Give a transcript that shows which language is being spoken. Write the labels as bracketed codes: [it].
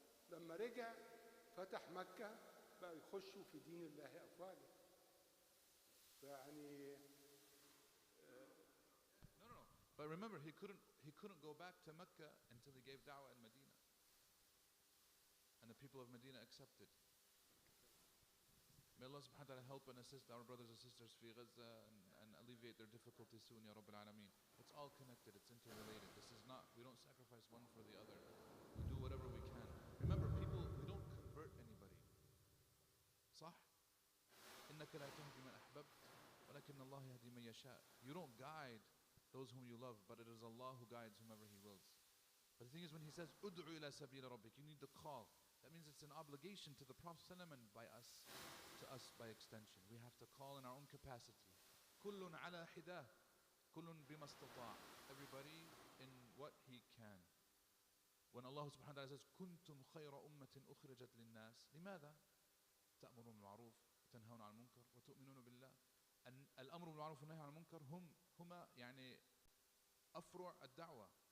[ar] لما رجع فتح مكة بقى يخشوا في دين الله أفواجا. فيعني [en] No. But remember, he couldn't go back to Mecca until he gave da'wah in Medina. And the people of Medina accepted. May Allah subhanahu wa ta'ala help and assist our brothers and sisters fi Gaza and alleviate their difficulties soon, Ya Rabbil Alameen. It's all connected, it's interrelated. We don't sacrifice one for the other. We do whatever we can. Remember, we don't convert anybody. [ar] صح? إنك لا تهدي من أحببت ولكن الله يهدي من يشاء. [en] You don't guide those whom you love, but it is Allah who guides whomever He wills. But the thing is, when He says, [ar] "Ud'u ila sabila rabbik," [en] you need the call. That means it's an obligation to the Prophet ﷺ and to us by extension. We have to call in our own capacity. [ar] كُلٌّ عَلَى حِدَاهِ كُلٌّ بِمَا اسْتَطَاعَ. [en] Everybody in what he can. When Allah subhanahu wa ta'ala says, [ar] كُنْتُمْ خَيْرَ أُمَّةٍ أُخْرِجَتْ لِلنَّاسِ لماذا؟ تأمرون بالمعروف وتنهون عن المنكر وتؤمنون بالله. الأمر بالمعروف والنهي عن المنكر هما يعني أفرع الدعوة.